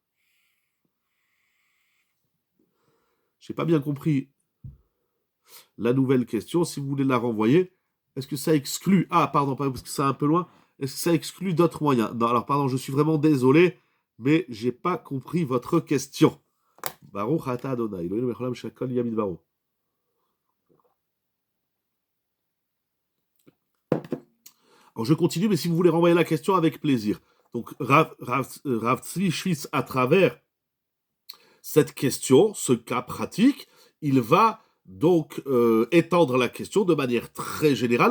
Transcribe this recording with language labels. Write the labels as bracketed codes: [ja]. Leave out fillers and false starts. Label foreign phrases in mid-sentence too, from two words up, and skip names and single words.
[fr] Je n'ai pas bien compris la nouvelle question. Si vous voulez la renvoyer, est-ce que ça exclut... Ah, pardon, parce que c'est un peu loin. Est-ce que ça exclut d'autres moyens? Non, alors pardon, je suis vraiment désolé, mais je n'ai pas compris votre question. [he] ברוך אתה אדוני, אלוהינו מלך העולם שהכל נהיה בדברו. [fr] Alors je continue, mais si vous voulez renvoyer la question, avec plaisir. Donc Rav Tzvi Shvitz, à travers cette question, ce cas pratique, il va donc étendre la question de manière très générale.